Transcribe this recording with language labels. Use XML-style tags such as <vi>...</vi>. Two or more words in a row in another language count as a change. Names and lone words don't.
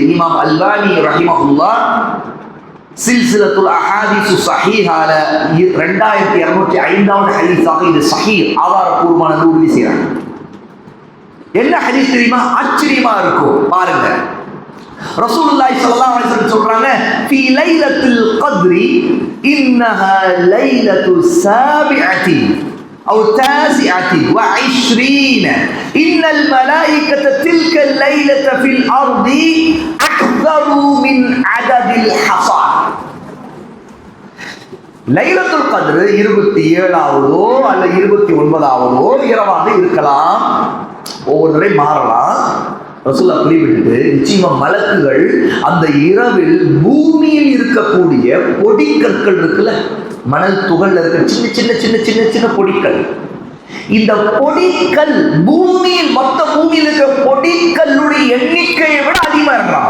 <ta>இமாம் அல்பானி ரஹிமஹுல்லாஹ் சில்சிலத்துல் அஹாதீஸ் ஸஹீஹால 2205வது ஹதீஸாக இது சஹீஹ் ஆதாரபூர்வமான உறுதி செய்றாங்க. என்ன ஹதீஸ் தெரியுமா? ஆச்சரியமா இருக்கும் பாருங்க.</ta> <ar>رسول الله صلى الله عليه وسلم சொல்றாங்க, في ليلة القدر إنها ليلة سابعة أو تاسعة وعشرين إن الملائكة تلك الليلة في الأرض أكثر من عدد الحصى.</ar> <ta>லைலத்துல் கத்ர் 27ஆவதோ அல்ல 29ஆவதோ இரவாக இருக்கலாம். ஒவ்வொரு முறை மாறலாம். ரசூலுல்லாஹ் குறிப்பிட்டு நிச்சயமா மலக்குகள் அந்த இரவில் பூமியில் இருக்கக்கூடிய பொடிக்கற்கள் இருக்குல்ல, மணல் துகள்ல இருக்க சின்ன சின்ன சின்ன சின்ன சின்ன பொடிக்கல், இந்த பொடிக்கல் பூமியில் மொத்த பூமியில் இருக்கிற பொடிக்கல்லுடைய எண்ணிக்கையை விட அதிகமா இருக்கலாம்.</ta>